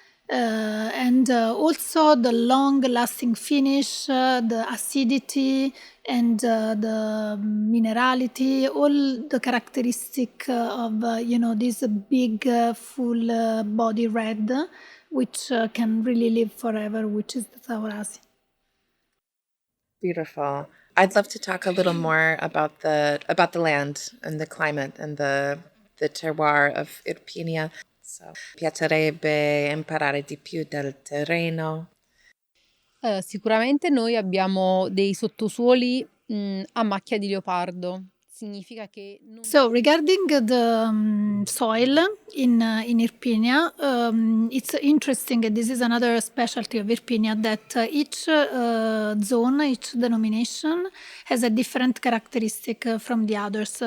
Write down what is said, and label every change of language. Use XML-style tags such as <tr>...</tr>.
<en>And also the long-lasting finish, the acidity, and the minerality, all the characteristic of this big, full body red, which can really live forever, which is the Taurasi. Beautiful. I'd love to talk a little more about the land and the climate and the terroir of Irpinia.</en> <it>So, piacerebbe imparare di più del terreno. Sicuramente noi abbiamo dei sottosuoli a macchia di leopardo. Significa che</it> <en>So regarding the soil in Irpinia, it's interesting, and this is another specialty of Irpinia, that each zone, each denomination has a different characteristic from the others.</en>